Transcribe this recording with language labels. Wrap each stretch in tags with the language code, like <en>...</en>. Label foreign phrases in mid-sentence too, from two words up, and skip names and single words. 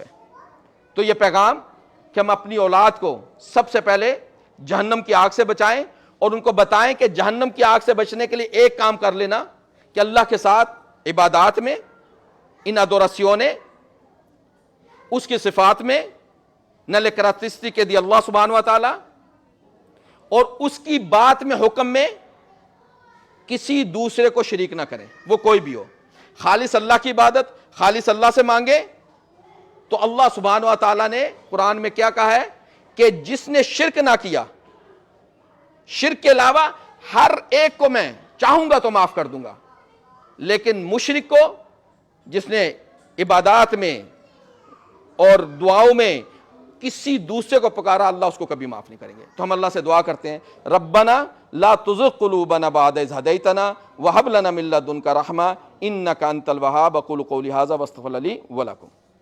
<ur>تو یہ پیغام کہ ہم اپنی اولاد کو سب سے پہلے جہنم کی آگ سے بچائیں، اور ان کو بتائیں کہ جہنم کی آگ سے بچنے کے لیے ایک کام کر لینا کہ اللہ کے ساتھ عبادات میں، ان adorazione، اس کی صفات میں،</ur> <it>nelle caratteristiche di</it> <ar>اللہ سبحانہ و تعالی،</ar> <ur>اور اس کی بات میں، حکم میں کسی دوسرے کو شریک نہ کریں، وہ کوئی بھی ہو، خالص اللہ کی عبادت، خالص اللہ سے مانگے۔ تو</ur> <ar>اللہ سبحانہ و تعالیٰ</ar> <ur>نے قرآن میں کیا کہا ہے کہ جس نے شرک نہ کیا، شرک کے علاوہ ہر ایک کو میں چاہوں گا تو معاف کر دوں گا، لیکن مشرک کو، جس نے عبادات میں اور دعاؤں میں کسی دوسرے کو پکارا، اللہ اس کو کبھی معاف نہیں کریں گے۔ تو ہم اللہ سے دعا کرتے ہیں</ur> <ar>ربنا لا تزغ قلوبنا بعد اذ ہدیتنا وہب لنا من لدنک رحمہ انک انت الوہاب۔ اقول قولی ھذا واستغفر لی ولکم۔</ar>